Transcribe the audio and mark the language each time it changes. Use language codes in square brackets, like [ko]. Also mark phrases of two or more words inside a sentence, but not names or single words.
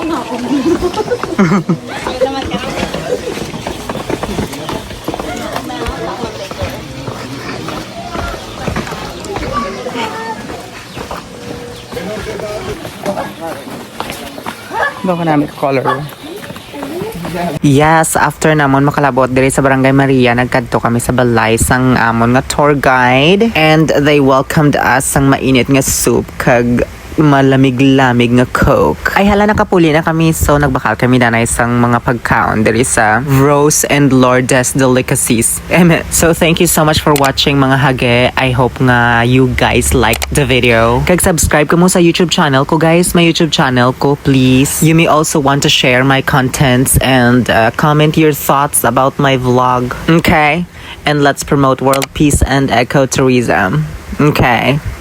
[hil] Doon ka namin color. Yes, after namon makalabot diri sa Barangay Maria, nagkadto kami sa balay sang amon nga tour guide [en] and they welcomed us [hil] sang mainit nga soup kag malamig-lamig nga Coke. Ay hala, nakapuli na kami, so nagbakal kami na isang mga pagkaon. [en] There is a Rose and Lourdes delicacies. So thank you so much for watching mga hage. I hope [hil] nga [en] you guys liked the video. [hil] Kag subscribe ka mo sa YouTube channel ko guys, [en] my YouTube channel ko please. You may also want to share my contents and comment your thoughts about my vlog. Okay? And let's promote world peace and ecotourism. Okay?